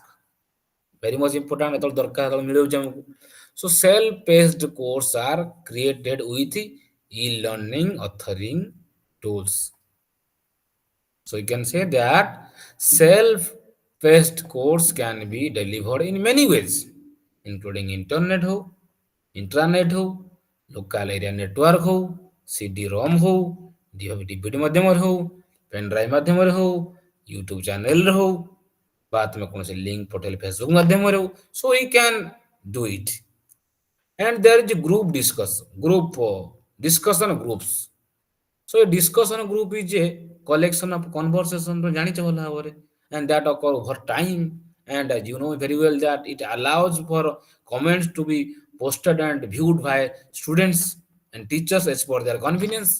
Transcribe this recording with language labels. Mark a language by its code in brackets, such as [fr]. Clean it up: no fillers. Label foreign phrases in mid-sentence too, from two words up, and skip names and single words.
[en] Very much important at all so self-paced courses are created with e-learning authoring tools. So you can say that self-paced course can be delivered in many ways, including internet ho, intranet ho, local area network ho, CD-ROM ho, DVD [or] ମାଧ୍ୟମରେ ହଉ, ପେନଡ୍ରାଇଭ୍ ମାଧ୍ୟମରେ ହଉ, [en] ୟୁଟ୍ୟୁବ ଚ୍ୟାନେଲରେ ହଉ, ବା ତୁମେ କୌଣସି ଲିଙ୍କ ପଠେଇଲେ ଫେସବୁକ୍ ମାଧ୍ୟମରେ ହଉ, so we can do it. And there is a group discussion groups. So a discussion group is a collection of conversation to [or] ଜାଣିଛ ଭଲ ଭାବରେ, [en] and that occur over time. And as you know very well that it allows for comments to be posted and viewed by students and teachers as per their convenience.